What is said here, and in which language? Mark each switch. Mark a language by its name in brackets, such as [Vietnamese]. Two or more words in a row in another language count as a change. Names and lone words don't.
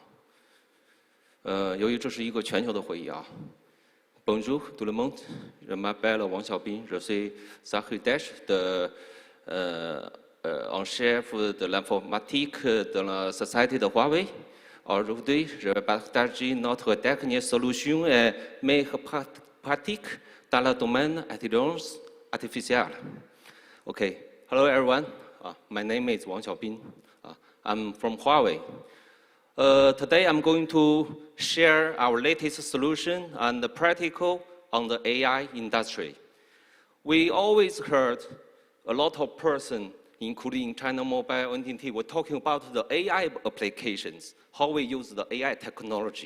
[Chinese] 由于这是一个全球的会议啊 [French] ，Bonjour tout le monde, je m'appelle Wang Xiaobin, je suis secrétaire en chef de l'informatique de la société de Huawei. Aujourd'hui, je vais partager notre dernière solution et mes pratiques dans le domaine intelligence artificielle. [English] Okay, hello everyone. My name is Wang Xiaobin. I'm from Huawei. Today I'm going to share our latest solution and the practical on the AI industry. We always heard a lot of persons, including China Mobile, NTT, were talking about the AI applications, how we use the AI technology.